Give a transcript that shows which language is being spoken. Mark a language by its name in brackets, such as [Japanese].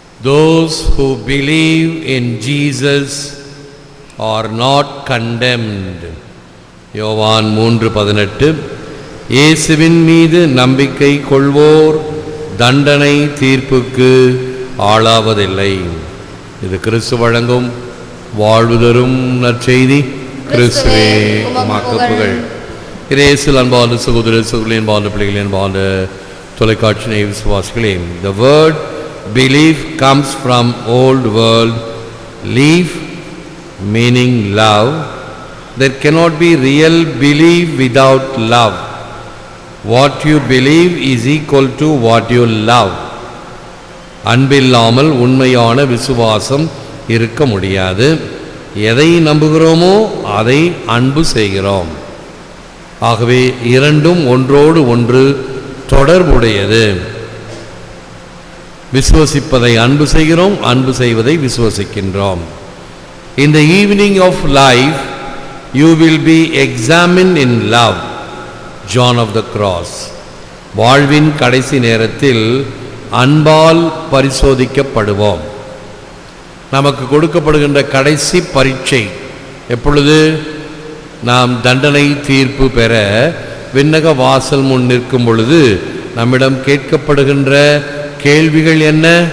[English] Those who believe in Jesus are not condemned. [Tamil] யோவான் 3:18. இயேசுவின் மீது நம்பிக்கை கொள்வோர் தண்டனை தீர்ப்புக்கு ஆளாவதில்லை. இது கிறிஸ்து வழங்கும் வாழ்வு தரும் நற்செய்தி. கிறிஸ்துவே உமக்கு புகழ். இயேசுவில் அன்பார்ந்த சகோதர சகோதரிகளே, அன்பார்ந்த பிள்ளைகளே, அன்பார்ந்த தொலைக்காட்சி நேய விசுவாசிகளே, [English] the word belief comes from old world leaf meaning love. There cannot be real belief without love. What you believe is equal to what you love. [Tamil] அன்பில்லாமல் உண்மையான விசுவாசம் இருக்க முடியாது. எதை நம்புகிறோமோ அதை அன்பு செய்கிறோம். ஆகவே இரண்டும் ஒன்றோடு ஒன்று தொடர்புடையது. விசுவசிப்பதை அன்பு செய்கிறோம், அன்பு செய்வதை விசுவசிக்கின்றோம். [English] In the evening of life you will be examined in love. John of the Cross. [Tamil] வாழ்வின் கடைசி நேரத்தில் அன்பால் பரிசோதிக்கப்படுவோம். நமக்கு கொடுக்கப்படுகின்ற கடைசி பரீட்சை எப்பொழுது? நாம் தண்டனை தீர்ப்பு பெற விண்ணக வாசல் முன் நிற்கும் பொழுது நம்மிடம் கேட்கப்படுகின்ற கேள்விகள் என்ன?